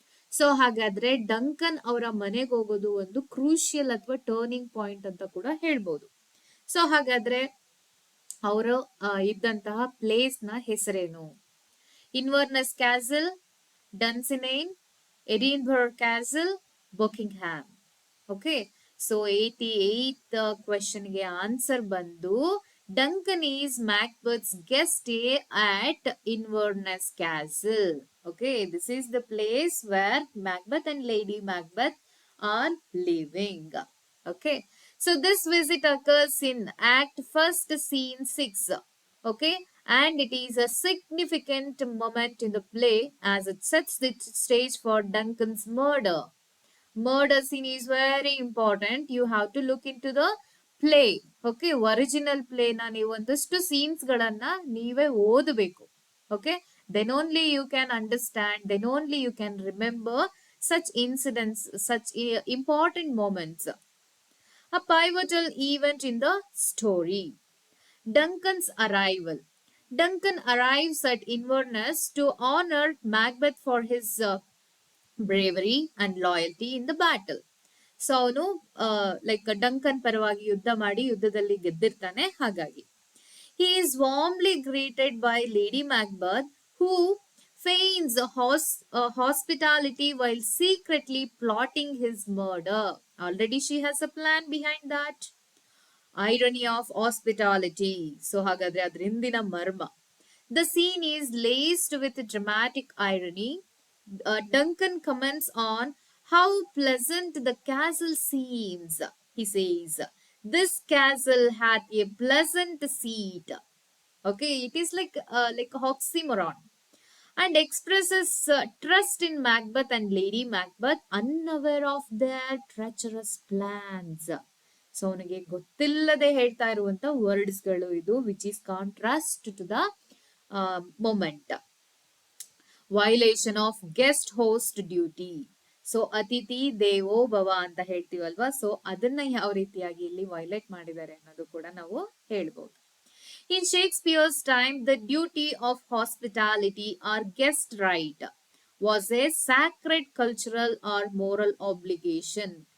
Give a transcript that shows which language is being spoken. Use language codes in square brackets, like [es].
[kn] So ಹಾಗಾದ್ರೆ Duncan ಅವರ ಮನೆಗೆ ಹೋಗೋದು ಒಂದು ಕ್ರೂಷಿಯಲ್ ಅಥವಾ ಟರ್ನಿಂಗ್ ಪಾಯಿಂಟ್ ಅಂತ ಕೂಡ ಹೇಳ್ಬೋದು. ಸೊ ಹಾಗಾದ್ರೆ ಅವರು ಇದ್ದಂತಹ ಪ್ಲೇಸ್ ನ ಹೆಸರೇನು? ಇನ್ವರ್ನಸ್ castle, ಡನ್ಸಿನೇನ್, Edinburgh castle, Buckingham. [en] okay, [kn] so 88th ಕ್ವೆಶನ್ಗೆ answer ಬಂದು [en] Duncan is Macbeth's guest stay at Inverness Castle. Okay, this is the place where Macbeth and Lady Macbeth are living. Okay, so this visit occurs in Act 1st, Scene 6. Okay, and it is a significant moment in the play as it sets the stage for Duncan's murder. Murder scene is very important. You have to look into the play. [kn] Okay, original ಪ್ಲೇನ ನೀವು ಒಂದಷ್ಟು scenes ಗಳನ್ನ ನೀವೇ ಓದಬೇಕು. [en] Okay, then only you can understand, then only you can remember such incidents, such important moments. A pivotal event in the story. Duncan's arrival. Duncan arrives at Inverness to honor Macbeth for his bravery and loyalty in the battle. [kn] So ಅವನು like Duncan ಪರವಾಗಿ ಯುದ್ಧ ಮಾಡಿ ಯುದ್ಧದಲ್ಲಿ ಗೆದ್ದಿರ್ತಾನೆ. [en] ಹಾಗಾಗಿ he is warmly greeted by lady Macbeth who feigns hospitality while secretly plotting his murder. Already she has a plan behind that. Irony of hospitality. [kn] So ಹಾಗಾದ್ರೆ ಅದ್ರ ಹಿಂದಿನ ಮರ್ಮ. [en] The scene is laced with dramatic irony. Duncan comments on how pleasant the castle seems. He says, "This castle hath a pleasant seat." Okay, it is like a oxymoron, and expresses trust in Macbeth and Lady Macbeth, unaware of their treacherous plans. [kn] So ಅವನಿಗೆ ಗೊತ್ತಿಲ್ಲದೆ ಹೇಳ್ತಾ ಇರುವಂತ ವರ್ಡ್ಸ್ಗಳು ಇದು, [en] Which is contrast to the moment. Violation of guest host duty. [kn] So [sa] ಅತಿಥಿ ದೇವೋ ಭವ [kn] ಅಂತ ಹೇಳ್ತೀವಲ್ವಾ, so ಅದನ್ನ ಯಾವ ರೀತಿಯಾಗಿ ಇಲ್ಲಿ ವೈಲೇಟ್ ಮಾಡಿದ್ದಾರೆ ಅನ್ನೋದು ಕೂಡ ನಾವು ಹೇಳ್ಬೋದು. [en] In Shakespeare's time, the duty of hospitality or guest right was a sacred cultural or moral obligation.